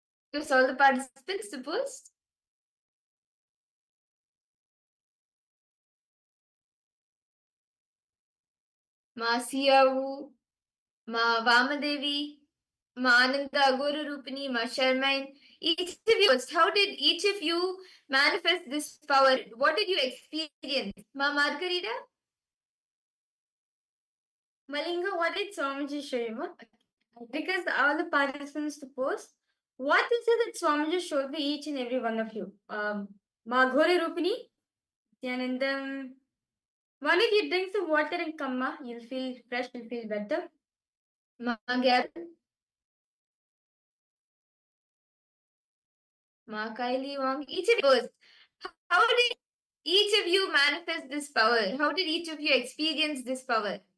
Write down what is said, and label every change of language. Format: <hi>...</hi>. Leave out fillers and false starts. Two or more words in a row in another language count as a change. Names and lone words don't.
<en>Just all the participants, suppose. Ma Siyavu, Ma Vamadevi, Ma Ananda Agora Rupini, Ma Sharmain. Each of you, how did each of you manifest this power? What did you experience? Ma Margarita? Malinga, what did Swamiji show you? Because all the participants to post, what is it that Swamiji showed to each and every one of you? Ma Ghore Rupini, Yanandam. One if you drink some water and kamma, you'll feel fresh, you'll feel better. Ma Gab. Ma Kylie Wong. Each of you goes. How did each of you manifest this power? How did each of you experience this power?</en>